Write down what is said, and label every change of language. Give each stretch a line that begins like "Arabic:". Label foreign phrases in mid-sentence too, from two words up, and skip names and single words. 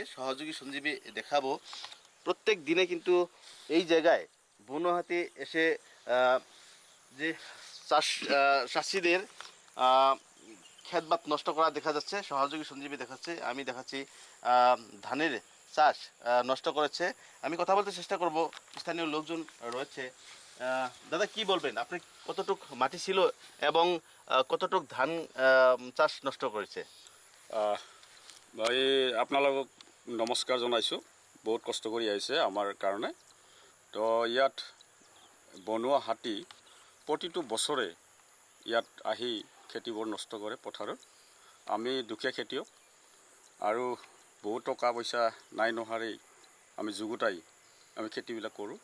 Bangla: সহযোগী সঞ্জীবী দেখাবো প্রত্যেক দিনে কিন্তু এই জায়গায় বুনো হাতি এসে যে চাষিদের ক্ষেতবাদ নষ্ট করা দেখা যাচ্ছে। সহযোগী সঞ্জীবী দেখাচ্ছে, আমি দেখাচ্ছি ধানের চাষ নষ্ট করেছে। আমি কথা বলতে চেষ্টা করব, স্থানীয় লোকজন রয়েছে। দাদা, কি বলবেন, আপনি কতটুক মাটি ছিল এবং কতটুক ধান চাষ নষ্ট করেছে?
Assamese: মই আপোনালোকক নমস্কাৰ জনাইছোঁ। বহুত কষ্ট কৰি আহিছে আমাৰ কাৰণে। তো ইয়াত বনোৱা হাতী প্ৰতিটো বছৰে ইয়াত আহি খেতিবোৰ নষ্ট কৰে পথাৰত। আমি দুখীয়া খেতিয়ক আৰু বহুত টকা পইচা নাই নোহাৰি আমি যুগুতাই আমি খেতিবিলাক কৰোঁ।